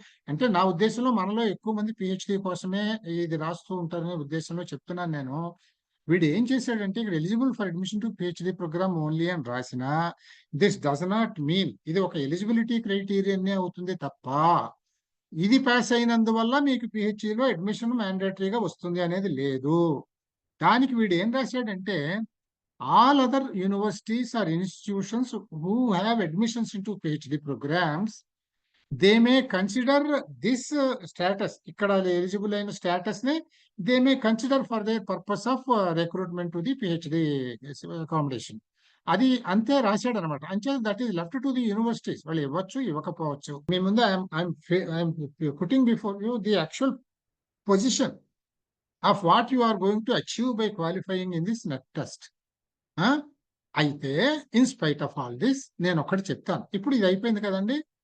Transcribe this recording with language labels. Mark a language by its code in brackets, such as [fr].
[te] అంటే నా ఉద్దేశంలో మనలో ఎక్కువ మంది పిహెచ్డి కోసమే ఇది రాస్తూ ఉంటారనే ఉద్దేశంలో చెప్తున్నాను నేను. వీడు ఏం చేశాడంటే ఇక్కడ [en] eligible for admission to PhD program only [te] అని రాసిన, [en] this does not mean [te] ఇది ఒక ఎలిజిబిలిటీ క్రైటీరియానే అవుతుంది తప్ప ఇది పాస్ అయినందువల్ల మీకు పిహెచ్డిలో అడ్మిషన్ మ్యాండేటరీగా వస్తుంది అనేది లేదు. [en] దానికి వీడు ఏం రాశాడంటే, all other universities or institutions who have admissions into PhD programs, they may consider this status, [te] ikkada eligible aina status ne [en] they may consider for the purpose of recruitment to the PhD accommodation. [te] అది అంతే రాశాడు అనమాట. అంతే, [en] That is left to the universities. [te] వాళ్ళు ఇవ్వచ్చు, ఇవ్వకపోవచ్చు. మీ ముందు [en] I'm putting before you the actual position of what you are going to achieve by qualifying in this NET test. [te] అయితే [en] in spite of all this [te] నేను ఒకటి చెప్తాను. ఇప్పుడు ఇది అయిపోయింది కదండి.